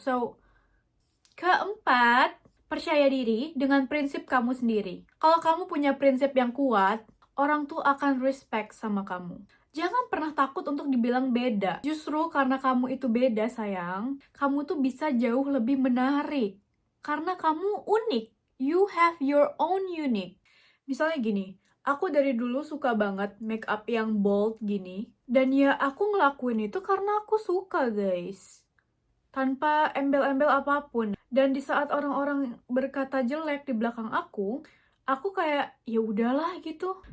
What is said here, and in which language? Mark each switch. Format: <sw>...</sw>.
<id>So, keempat, percaya diri dengan prinsip kamu sendiri. Kalau kamu punya prinsip yang kuat, orang tuh akan respect sama kamu. Jangan pernah takut untuk dibilang beda. Justru karena kamu itu beda, sayang, kamu tuh bisa jauh lebih menarik. Karena kamu unik.</id> <en>You have your own unique.</en> <id>Misalnya gini, aku dari dulu suka banget make up yang bold gini. Dan ya aku ngelakuin itu karena aku suka, guys. Tanpa embel-embel apapun. Dan di saat orang-orang berkata jelek di belakang aku kayak ya udahlah gitu.</id>